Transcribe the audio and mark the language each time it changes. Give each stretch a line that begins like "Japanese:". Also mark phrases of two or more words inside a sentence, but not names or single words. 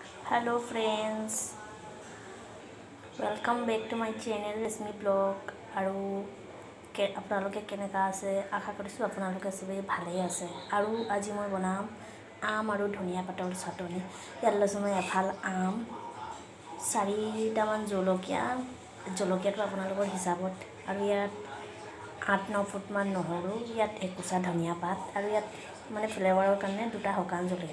English: Hello friends, welcome back to my channel Reshmi blog.
Assamese: আৰু আপোনালোকে কেনেকা আছে আশা কৰিছোঁ আপোনালোকে সবেই ভালেই আছে। আৰু আজি মই বনাম আম আৰু ধনিয়া পাতৰ চাটনি। ইয়াত লৈছোঁ মই এফাল আম, 4টামান জলকীয়াটো আপোনালোকৰ হিচাপত, আৰু ইয়াত 8-9 ফুটমান নহৰু, ইয়াত একোচা ধনিয়া পাত, আৰু ইয়াত মানে ফ্লেভাৰৰ কাৰণে 2টা শুকান জলকীয়া।